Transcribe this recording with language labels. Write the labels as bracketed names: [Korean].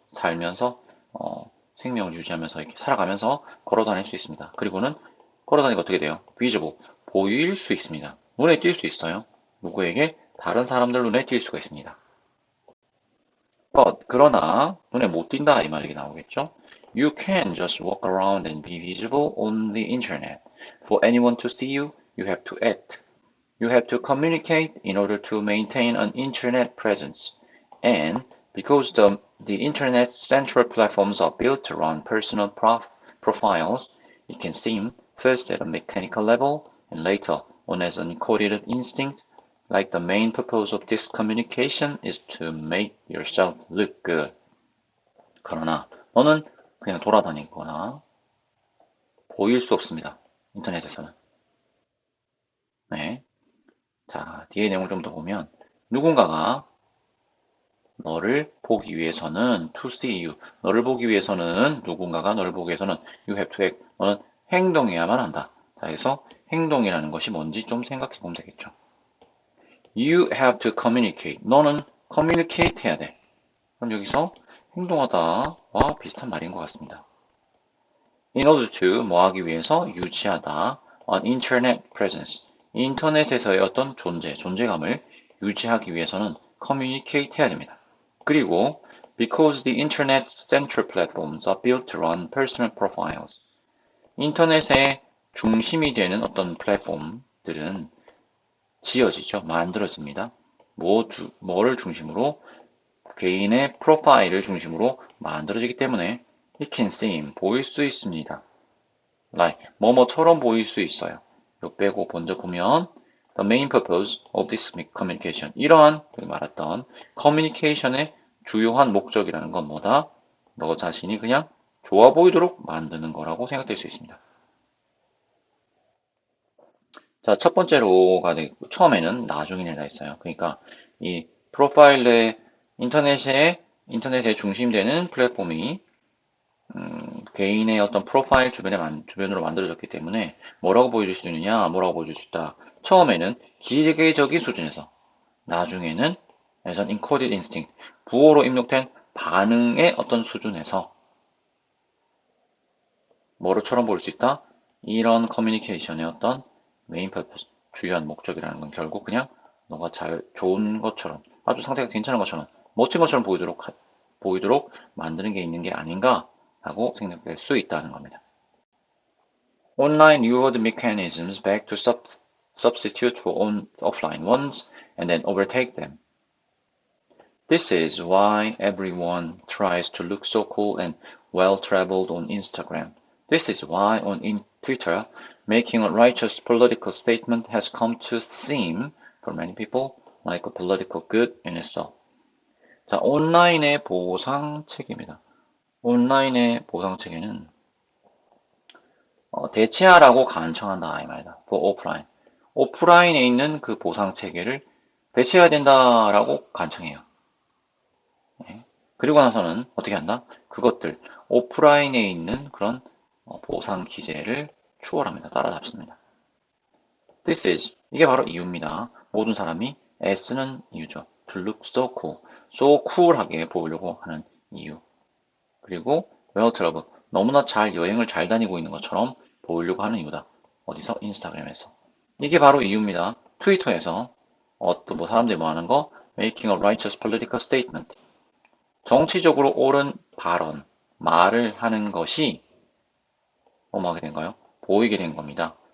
[Korean] 살면서 생명을 유지하면서 이렇게 살아가면서 걸어 다닐 수 있습니다. 그리고는 걸어 다니고 어떻게 돼요? visible 보일 수 있습니다. 눈에 띌 수 있어요. 누구에게? 다른 사람들 눈에 띌 수가 있습니다. 그러나 눈에 못 띈다 이 말이 나오겠죠? [English] You can just walk around and be visible on the internet. For anyone to see you, you have to act. You have to communicate in order to maintain an internet presence. And because the internet's central platforms are built around personal profiles, it can seem, first at a mechanical level and later on as an encoded instinct, like the main purpose of this communication is to make yourself look good. [Korean] 그러나 너는 그냥 돌아다니거나 보일 수 없습니다. 인터넷에서는. 네. 자, 뒤에 내용을 좀 더 보면 누군가가 너를 보기 위해서는 [English] to see you. [Korean] 너를 보기 위해서는 누군가가 너를 보기 위해서는 [English] you have to act. [Korean] 너는 행동해야만 한다. 자, 여기서 행동이라는 것이 뭔지 좀 생각해 보면 되겠죠. [English] You have to communicate. [Korean] 너는 communicate 해야 돼. 그럼 여기서 행동하다와 비슷한 말인 것 같습니다. [English] In order to [Korean] 뭐 하기 위해서 유지하다. [English] On internet presence. [Korean] 인터넷에서의 어떤 존재감을 유지하기 위해서는 communicate 해야 됩니다. 그리고 [English] because the internet central platforms are built around personal profiles. [Korean] 인터넷의 중심이 되는 어떤 플랫폼들은 지어지죠. 만들어집니다. 뭐를 중심으로? 개인의 프로파일을 중심으로 만들어지기 때문에 [English] it can seem, [Korean] 보일 수 있습니다. like, 뭐뭐처럼 보일 수 있어요. 요 빼고 먼저 보면 [English] the main purpose of this communication. [Korean] 이러한 말했던 커뮤니케이션의 주요한 목적이라는 건 뭐다? 너 자신이 그냥 좋아 보이도록 만드는 거라고 생각될 수 있습니다. 자, 첫 번째로가 처음에는 나중인을 다 있어요. 그러니까 이 프로파일의 인터넷에 중심되는 플랫폼이 개인의 어떤 프로파일 주변으로 만들어졌기 때문에 뭐라고 보여줄 수 있느냐, 뭐라고 보여줄 수 있다. 처음에는 기계적인 수준에서, 나중에는 [English] as an encoded instinct, [Korean] 부호로 입력된 반응의 어떤 수준에서 뭐로처럼 보일 수 있다? 이런 커뮤니케이션의 어떤 메인 퍼포스, 주요한 목적이라는 건 결국 그냥 너가 좋은 것처럼, 아주 상태가 괜찮은 것처럼, 멋진 것처럼 보이도록 만드는 게 있는 게 아닌가 하고 생각될 수 있다는 겁니다. [English] online reward mechanisms back to substitute for offline ones and then overtake them. This is why everyone tries to look so cool and well-traveled on Instagram. This is why on Twitter, making a righteous political statement has come to seem, for many people, like a political good in itself. [Korean] 자, 온라인의 보상체계입니다. 온라인의 보상체계는 대체하라고 간청한다 이 말이다. [English] for offline. [Korean] 오프라인에 있는 그 보상체계를 대체해야 된다라고 간청해요. 네. 그리고 나서는 어떻게 한다? 그것들 오프라인에 있는 그런 보상 기제를 추월합니다. 따라잡습니다. [English] This is [Korean] 이게 바로 이유입니다. 모든 사람이 애쓰는 이유죠. [English] To look so cool, so cool하게 [Korean] 보이려고 하는 이유. 그리고 [English] well traveled [Korean] 너무나 잘 여행을 잘 다니고 있는 것처럼 보이려고 하는 이유다. 어디서? 인스타그램에서. 이게 바로 이유입니다. 트위터에서 또 뭐 사람들이 뭐 하는 거? [English] Making a righteous political statement. [Korean] 정치적으로 옳은 발언, 말을 하는 것이 뭐하게 된가요? 보이게 된 겁니다.